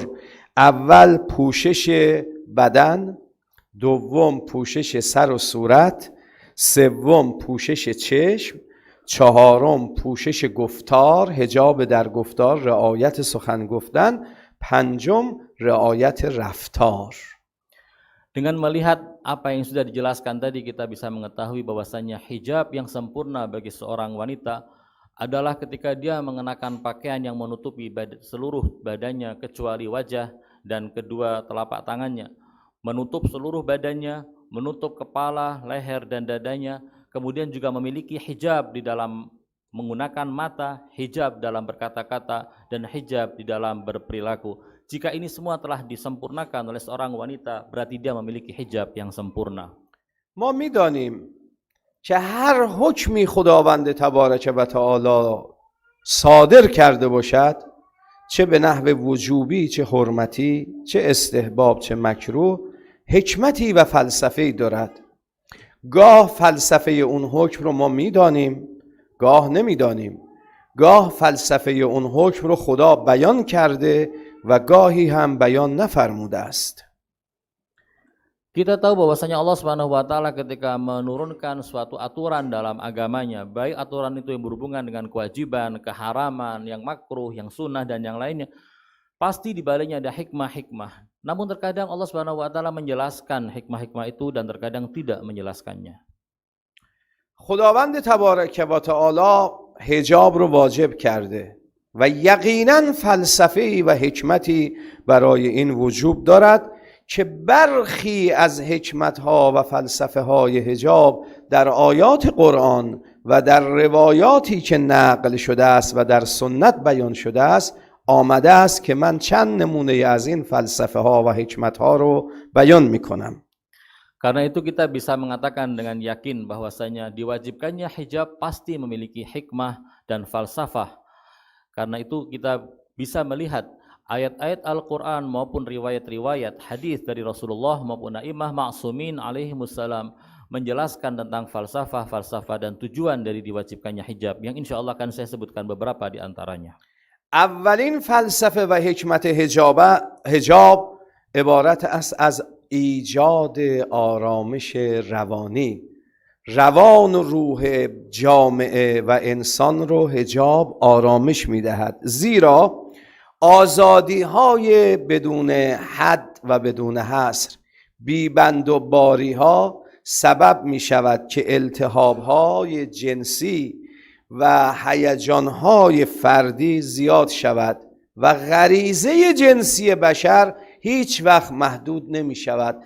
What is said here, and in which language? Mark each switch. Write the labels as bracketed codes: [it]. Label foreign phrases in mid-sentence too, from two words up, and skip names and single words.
[fa] اول پوشش بدن، دوم پوشش سر و صورت، سوم پوشش چشم، چهارم پوشش گفتار، حجاب در گفتار، رعایت سخن گفتن، پنجم رعایت رفتار. [id] Dengan melihat apa yang sudah dijelaskan tadi kita bisa mengetahui bahwasanya hijab yang sempurna bagi seorang wanita adalah ketika dia mengenakan pakaian yang menutupi seluruh badannya kecuali wajah dan kedua telapak tangannya, menutup seluruh badannya, menutup kepala, leher dan dadanya, kemudian juga memiliki hijab di dalam menggunakan mata, hijab dalam berkata-kata dan hijab di dalam berperilaku. Jika ini semua telah disempurnakan oleh seorang wanita, berarti dia memiliki hijab yang sempurna. [fa] ما می‌دانیم که هر حکمی خداوند تبارک و تعالی صادر کرده باشد، چه به نحو وجوبی، چه حرمتی، چه استحباب، چه مکروه، حکمتی و فلسفه‌ای دارد. گاه فلسفه اون حکم رو ما میدانیم، گاه نمیدانیم. گاه فلسفه اون حکم رو خدا بیان کرده و گاهی هم بیان نفرموده است. [id] Kita tahu bahwasanya [ar] الله سبحانه وتعالى [id] ketika menurunkan suatu aturan dalam agamanya, baik aturan itu yang berhubungan dengan kewajiban, keharaman, yang makruh, yang sunnah dan yang lainnya, pasti di baliknya ada hikmah-hikmah. Namun terkadang [ar] الله سبحانه وتعالى [id] menjelaskan hikmah-hikmah itu dan terkadang tidak menjelaskannya. [fa] خداوند تبارک و تعالی حجاب رو واجب کرده و یقینا فلسفه‌ای و حکمتی برای این وجوب دارد که برخی از حکمت‌ها و فلسفه‌های حجاب در آیات قرآن و در روایاتی که نقل شده است و در سنت بیان شده است آمده است که من چند نمونه از این فلسفه‌ها و حکمت‌ها رو بیان می‌کنم. [id] Karena itu kita bisa mengatakan dengan yakin bahwasanya diwajibkannya hijab pasti memiliki hikmah dan falsafah. Karena itu kita bisa melihat ayat-ayat Al-Quran maupun riwayat-riwayat hadis dari Rasulullah maupun [ar] أئمة معصومين عليهم السلام [id] menjelaskan tentang falsafah dan tujuan dari diwajibkannya hijab yang [ar] إن شاء الله [id] akan saya sebutkan beberapa di antaranya. [fa] اولین فلسفه و حکمت حجاب عبارت است از ایجاد آرامش روانی. روان و روح جامعه و انسان رو حجاب آرامش میدهد، زیرا آزادی های بدون حد و بدون حصر، بیبند و باری ها سبب می شود که التهاب های جنسی و هیجان های فردی زیاد شود و غریزه جنسی بشر هیچ وقت محدود نمی شود.